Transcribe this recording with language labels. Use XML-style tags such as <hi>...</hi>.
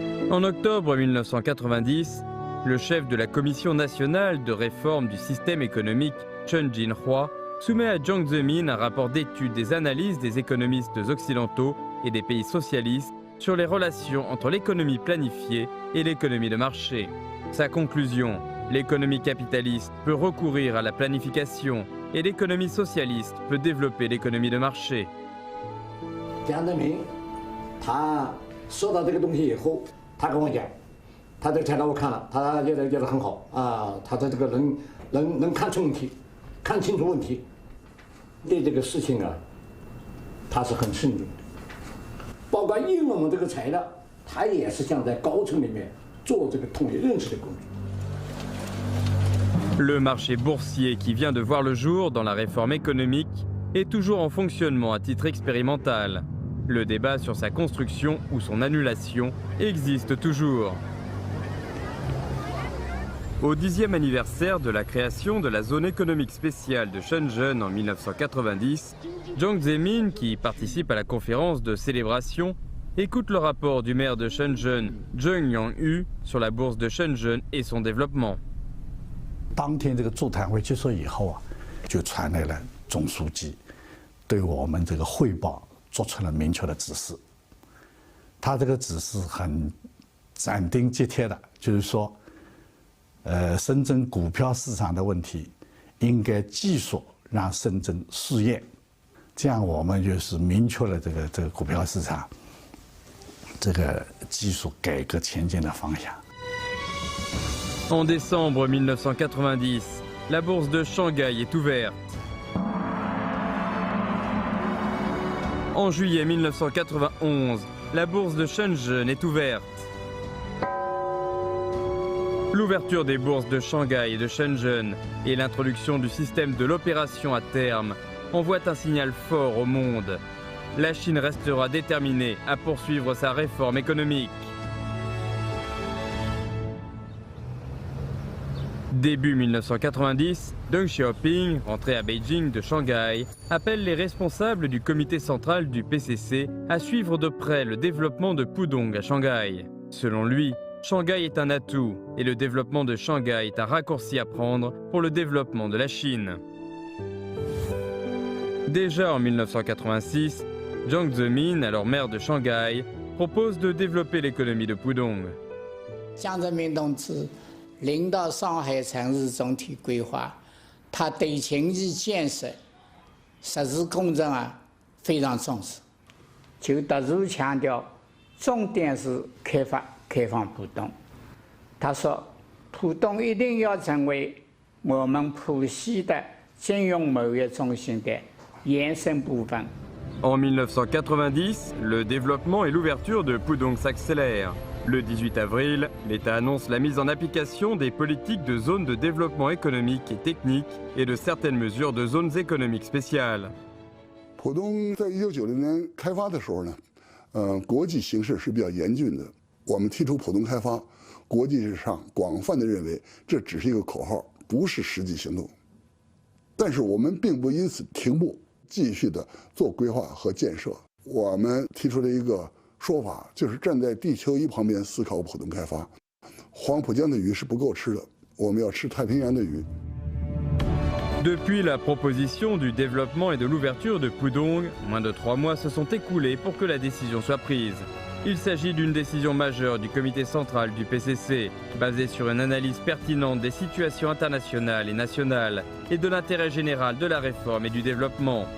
<fr>En octobre 1990, le chef de la Commission nationale de réforme du système économique, Chen Jinhua, soumet à Jiang Zemin un rapport d'étude des analyses des économistes occidentaux et des pays socialistes sur les relations entre l'économie planifiée et l'économie de marché. Sa conclusion, l'économie capitaliste peut recourir à la planification et l'économie socialiste peut développer l'économie de marché.</fr> <zh>江泽民他说到这个东西以后，他跟我讲，他这个材料我看了，他觉得很好啊，他的这个能看出问题，看清楚问题，对这个事情啊，他是很慎重的。包括应用这个材料，他也是想在高层里面做这个统一认识的工作。</zh> <fr>Le marché boursier qui vient de voir le jour dans la réforme économique est toujours en fonctionnement à titre expérimental. Le débat sur sa construction ou son annulation existe toujours. Au 10e anniversaire de la création de la zone économique spéciale de Shenzhen en 1990, Jiang Zemin, qui participe à la conférence de célébration, écoute le rapport du maire de Shenzhen, Zheng Yangyu, sur la bourse de Shenzhen et son développement.</fr> <zh>当天这个座谈会结束以后啊，就传来了总书记对我们这个汇报做出了明确的指示。他这个指示很斩钉截铁的，就是说，深圳股票市场的问题应该继续让深圳试验，这样我们就是明确了这个股票市场这个技术改革前进的方向。</zh> <fr>En décembre 1990, la bourse de Shanghai est ouverte. En juillet 1991, la bourse de Shenzhen est ouverte. L'ouverture des bourses de Shanghai et de Shenzhen et l'introduction du système de l'opération à terme envoient un signal fort au monde. La Chine restera déterminée à poursuivre sa réforme économique. Début 1990, Deng Xiaoping, rentré à Beijing de Shanghai, appelle les responsables du comité central du PCC à suivre de près le développement de Pudong à Shanghai. Selon lui, Shanghai est un atout et le développement de Shanghai est un raccourci à prendre pour le développement de la Chine. Déjà en 1986, Jiang Zemin, alors maire de Shanghai, propose de développer l'économie de Pudong.</fr> <zh>江泽民同志领导上海城市总体规划，他对经济建设、实施工程非常重视，就特殊强调重点是开放浦东。他说，浦东一定要成为我们浦西的金融贸易中心的延伸部分。</zh> <fr>En 1990, le développement et l'ouverture de Pudong s'accélèrent. Le 18 avril, l'État annonce la mise en application des politiques de zones de développement économique et technique et de certaines mesures de zones économiques spéciales.</fr> <zh>浦东在1990年开发的时候呢，国际形势是比较严峻的。我们提出浦东开发，国际上广泛的认为这只是一个口号，不是实际行动。但是我们并不因此停步，继续的做规划和建设。我们提出了一个说法，就是站在地球仪旁边思考浦东开发。黄浦江的鱼是不够吃的，我们要吃太平洋的鱼。</zh> <fr>Depuis la proposition du développement et de l'ouverture de Pudong, moins de 3 mois se sont écoulés pour que la décision soit prise. Il s'agit d'une décision majeure du comité central du PCC, basée sur une analyse pertinente des situations internationales et nationales et de l'intérêt général de la réforme et du développement.</fr>